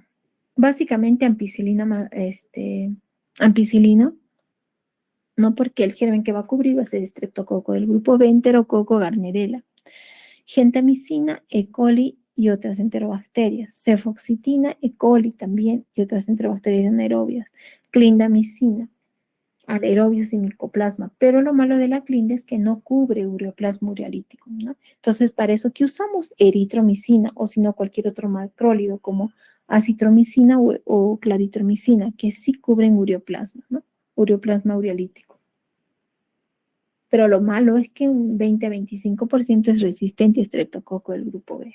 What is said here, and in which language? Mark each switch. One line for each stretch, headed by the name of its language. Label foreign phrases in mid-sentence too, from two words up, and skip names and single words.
Spanish: Básicamente ampicilina, ampicilina, no, porque el germen que va a cubrir va a ser estreptococo del grupo B, enterococo, Gardnerella, gentamicina, E. coli y otras enterobacterias, cefoxitina, E. coli también y otras enterobacterias anaerobias, clindamicina, anaerobios y micoplasma, pero lo malo de la clinda es que no cubre ureoplasma urealítico, ¿no? Entonces, para eso que usamos eritromicina o si no cualquier otro macrólido como acitromicina o claritromicina, que sí cubren ureoplasma, ¿no? Ureoplasma urealítico. Pero lo malo es que un 20-25% es resistente a estreptococo del grupo B.